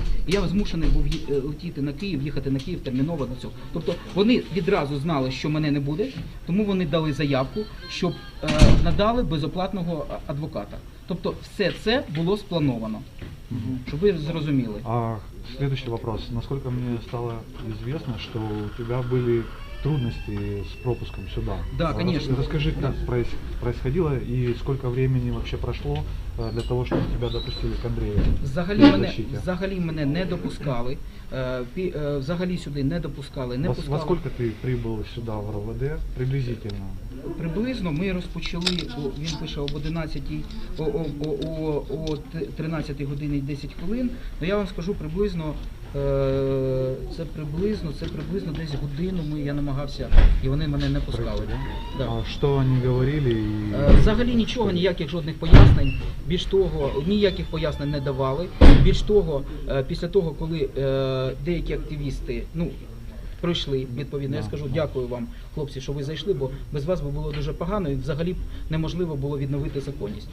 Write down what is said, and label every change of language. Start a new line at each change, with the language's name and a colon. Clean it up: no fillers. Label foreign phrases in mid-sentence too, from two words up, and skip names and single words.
Ukrainian: І я змушений був летіти на Київ, їхати на Київ терміново до цього. Тобто вони відразу знали, що мене не буде, тому вони дали заявку, щоб надали безоплатного адвоката. Тобто все це було сплановано, щоб ви зрозуміли.
Russian: А следующий вопрос. Насколько мне стало известно, что у тебя были трудности с пропуском сюда. Да, конечно. Расскажи, Да. как происходило и сколько времени вообще прошло для того, чтобы тебя допустили к Андрею.
Ukrainian: Взагалі мене не допускали, взагалі сюди не допускали, не
Russian: Во
Ukrainian: пускали.
Russian: сколько ты прибыл сюда в РОВД приблизительно?
Ukrainian: Приблизно ми розпочали, він пише об 11-й, о 13 годині 10 хвилин, я вам скажу приблизно, це приблизно десь годину я намагався, і вони мене не пускали.
Russian: Да. А что они говорили?
Ukrainian: Взагалі нічого, ніяких жодних пояснень, більш того, ніяких пояснень не давали. Більш того, після того, коли деякі активісти, пройшли, відповідно, я скажу дякую вам, хлопці, що ви зайшли, бо без вас би було дуже погано і взагалі неможливо було відновити законність.